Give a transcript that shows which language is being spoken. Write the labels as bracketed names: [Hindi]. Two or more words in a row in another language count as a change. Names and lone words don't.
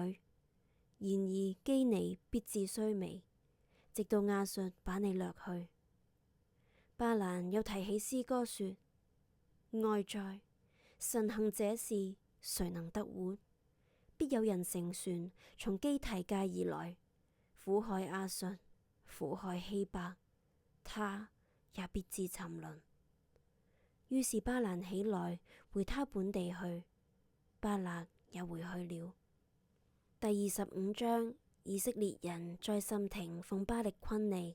[Chinese] 然而基尼必致衰微，直到亞述把你掠去。巴蘭又提起詩歌說，哀哉，神行這事，誰能得活？必有人乘船從基提界而來，苦害亞述，苦害希伯，他也必致沉淪。於是巴蘭起來回他本地去，巴勒也回去了。第25章，以色列人在什亭奉巴力昆尼。